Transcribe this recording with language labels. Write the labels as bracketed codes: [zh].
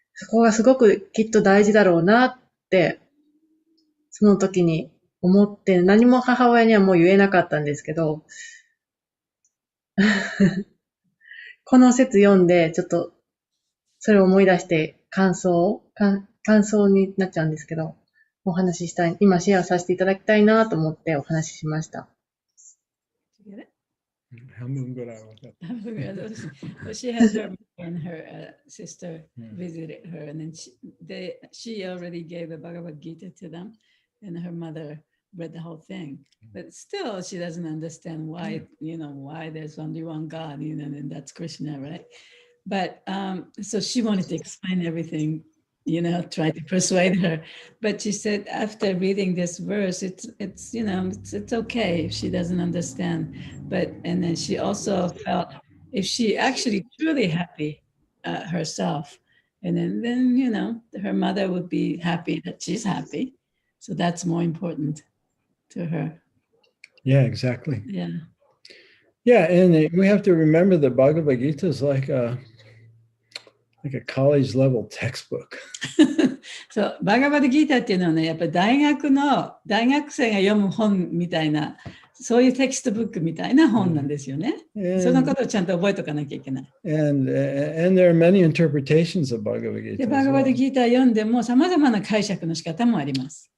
[ja] こがすごくきっと大事だろうなって、その時に思って、何も母親にはもう言えなかったんですけど、この説読んで、ちょっと、それを思い出して感想になっちゃうんですけど、お話ししたい、今シェアさせていただきたいなと思ってお話ししました。半分ぐらい分かった。 [en] Well, she had her mother and her sister visited her, and then she already gave the Bhagavad Gita to them, and her mother read the whole thing. But still, she doesn't understand why, why there's only one God, and that's Krishna, right? But so she wanted to explain everything, try to persuade her. But she said after reading this verse, it's okay if she doesn't understand. And then she also felt if she actually truly happy herself, and then her mother would be happy that she's happy. So that's more important to her. Yeah, exactly. Yeah. Yeah, and we have to remember that Bhagavad Gita is like a college level textbook. [ja] そう、バガバッドギーターっていうのはね、やっぱり大学生が読む本みたいな、そういうテキストブックみたいな本なんですよね。そのことをちゃんと覚えておかなきゃいけない。 [en] And there are many interpretations of Bhagavad Gita. [ja] で、バガバッドギーター読んでも様々な解釈の仕方もあります。